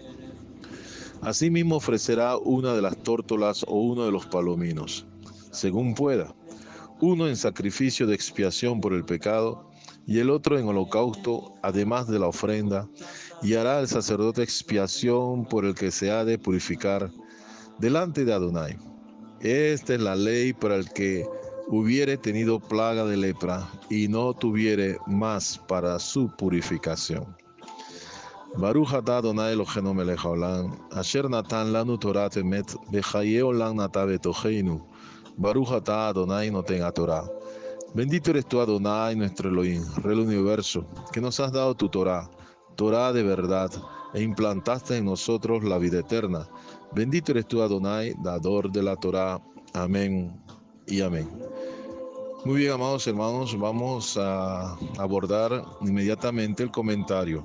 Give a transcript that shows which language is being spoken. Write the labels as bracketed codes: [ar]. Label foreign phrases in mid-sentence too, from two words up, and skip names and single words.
[es] Asimismo ofrecerá una de las tórtolas o uno de los palominos, según pueda, uno en sacrificio de expiación por el pecado y el otro en holocausto, además de la ofrenda, y hará el sacerdote expiación por el que se ha de purificar delante de Adonai. Esta es la ley para el que hubiere tenido plaga de lepra y no tuviere más para su purificación. [he] ברוך אתה אדוני אלוהינו מלך העולם, אשר נתן לנו תורת אמת, וחיי עולם נטע בתוכנו. ברוך אתה אדוני נותן התורה. [es] Bendito eres tú, Adonai, nuestro Elohim, Rey del universo, que nos has dado tu Torá, Torá de verdad, e implantaste en nosotros la vida eterna. Bendito eres tú, Adonai, dador de la Torá. Amén y amén. Muy bien, amados hermanos, vamos a abordar inmediatamente el comentario.